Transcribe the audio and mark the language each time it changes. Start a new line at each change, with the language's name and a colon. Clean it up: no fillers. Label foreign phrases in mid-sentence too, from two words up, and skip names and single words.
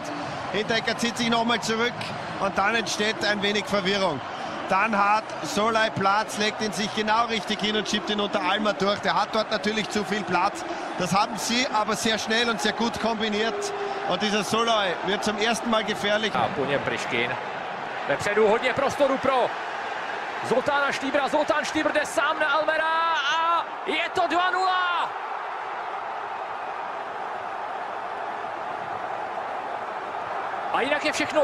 German: Hinteregger zieht sich nochmal zurück und dann entsteht ein wenig Verwirrung. Dann hat Szalai Platz, legt ihn sich genau richtig hin und schiebt ihn unter Alma durch. Der hat dort natürlich zu viel Platz. Das haben sie aber sehr schnell und sehr gut kombiniert. Und dieser Szalai wird zum ersten Mal gefährlich.
Czech: A po něm Pryškin. Vepředu hodně prostoru pro Zoltána Štýbra. Zoltán Štýbr jde sám na Almera a je to 2:0. A jinak je všechno